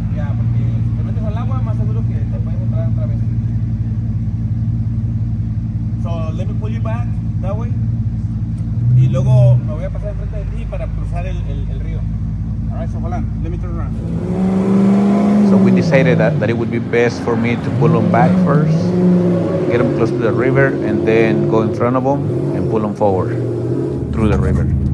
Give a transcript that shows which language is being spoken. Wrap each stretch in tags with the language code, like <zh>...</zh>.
<es>Yeah, porque si te metes al agua, más seguro que te puedes entrar otra vez.</es> <en>So let me pull you back that way.</en> <es>Y luego me voy a pasar enfrente de ti para cruzar el río.</es> <en>Alright, so hold on. Let me turn around. So we decided that it would be best for me to pull him back first, get him close to the river, and then go in front of him and pull him forward through the river.</en>